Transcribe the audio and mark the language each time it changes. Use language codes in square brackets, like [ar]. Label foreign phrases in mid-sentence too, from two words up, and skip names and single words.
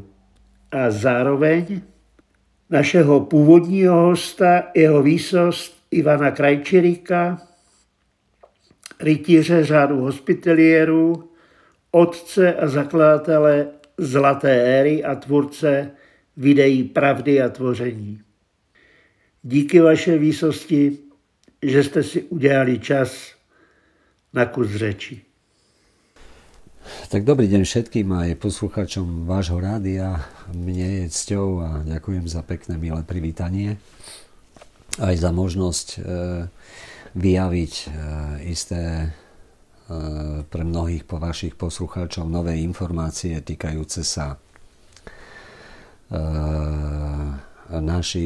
[cs] A zároveň našeho původního hosta, jeho výsost Ivana Krajčíríka, rytíře řádu hospitaliérů, otce a zakladatele Zlaté éry a tvůrce videí Pravdy a tvoření. Díky vaše výsosti, že jste si udělali čas na kus řeči. [sk] Tak dobrý deň všetkým aj poslucháčom vášho rádia. Mne je cťou a ďakujem za pekné, milé privítanie. Aj za možnosť vyjaviť isté pre mnohých vašich poslucháčov nové informácie týkajúce sa našich